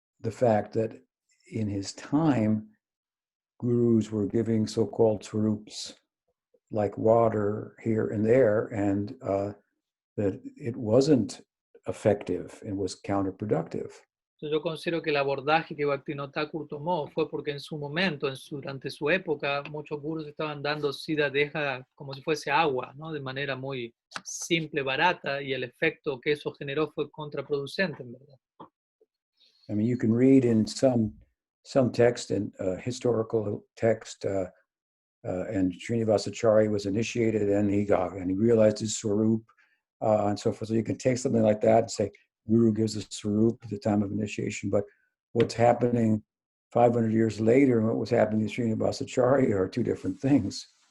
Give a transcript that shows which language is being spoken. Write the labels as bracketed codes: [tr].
[en] fact that in his time, gurus were giving so-called swarups like water here and there, and that it wasn't effective and was counterproductive. [es] Yo considero que el abordaje que Bhaktivinoda Thakur tomó fue porque en su momento, durante su época, muchos gurus estaban dando siddha deha como si fuese agua, ¿no? De manera muy simple, barata, y el efecto que eso generó fue contraproducente, en verdad. [en] I mean, you can read in some text, and historical text, and Srinivasacharya was initiated, and he realized his swarup, and so forth. So you can take something like that and say, Guru gives a swarup at the time of initiation, but what's happening 500 years later and what was happening to Srinivasacharya are two different things.